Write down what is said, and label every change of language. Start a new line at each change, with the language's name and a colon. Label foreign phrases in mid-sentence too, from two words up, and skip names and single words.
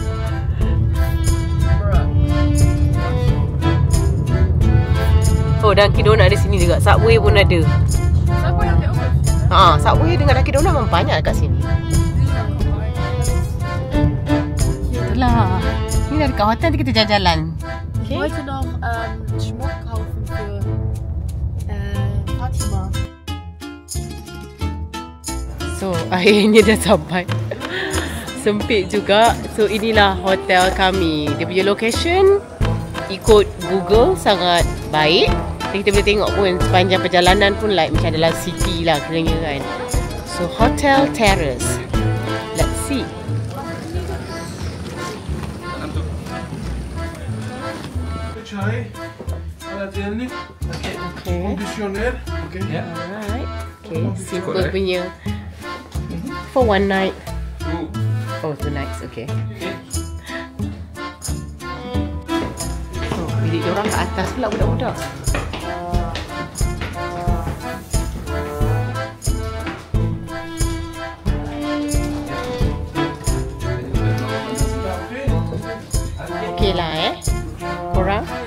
Malay: Oh, Dunkin Donut ada sini juga. Subway pun ada. Subway ada apa? Subway dengan Dunkin Donut memang banyak kat sini. Itulah. Ni dah dekat hotel, kita jalan-jalan.
German: Ich wollte noch Schmuck kaufen für Fatima.
Malay: So, akhirnya dah sampai. Sempit juga. So, inilah hotel kami. Dia punya location ikut Google sangat baik. Kita boleh tengok pun sepanjang perjalanan pun like macam dalam city lah kiranya kan.
English: So, Hotel Terrace. Let's see. Çay, aladelnik, Okay. komisyoner, okay. Alright. Okay, simple punya. For one night. Oh, 2 nights. Okay.
Malay: So, bilik diorang kat atas pula budak-budak. Okay lah korang.